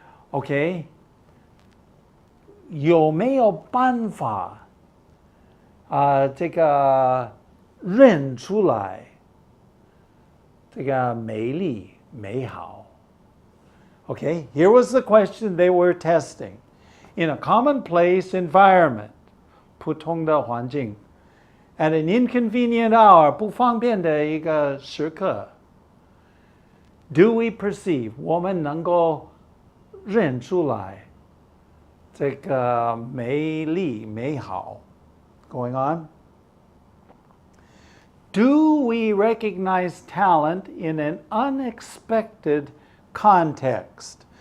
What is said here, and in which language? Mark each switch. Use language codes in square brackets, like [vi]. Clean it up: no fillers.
[en] Okay? [zh] 有没有办法这个认出来这个美丽美好 [en] Okay, here was the question they were testing. In a commonplace environment, [zh] 普通的环境 [en] at an inconvenient hour, [zh] 不方便的一个时刻 [en] Do we perceive? [zh] 我们能够认出来这个美丽美好 [en] Going on. Do we recognize talent in an unexpected context?